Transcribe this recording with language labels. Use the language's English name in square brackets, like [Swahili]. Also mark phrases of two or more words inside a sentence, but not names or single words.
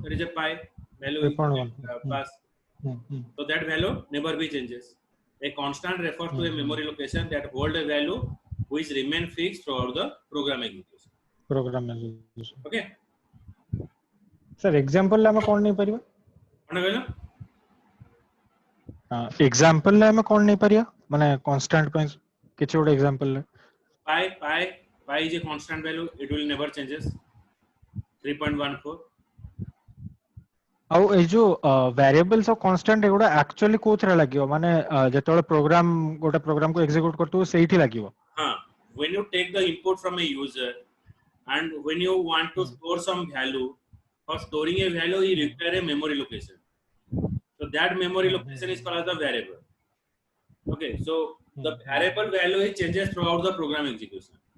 [English] That is a pi value 3.1. pass. So that value never be changes. A constant refers to a memory location that hold a value which remain fixed throughout the program execution. Program execution. Okay. [Odia] Sir, example ଆମେ କଣ ନେଇ ପାରିବା? କଣ କହିଲ? example ରେ ଆମେ କଣ ନେଇ ପାରିବା? ମାନେ constant ପାଇଁ କିଛି ଗୋଟେ example ରେ. [English] Pi is a constant value. It will never changes. 3.14. [Odia] ଆଉ ଏଇ ଯୋଉ variables ଆଉ constant ଏଗୁଡା actually କୋଉଥିରେ ଲାଗିବ? ମାନେ ଯେତେବେଳେ ଗୋଟେ program କୁ execute କରୁଥିବ ସେଇଠି ଲାଗିବ. [English] When you take the input from a user and when you want to store some value, for storing a value you require a memory location. So that memory location is called as the variable. Okay, so the variable value is changes throughout the program execution.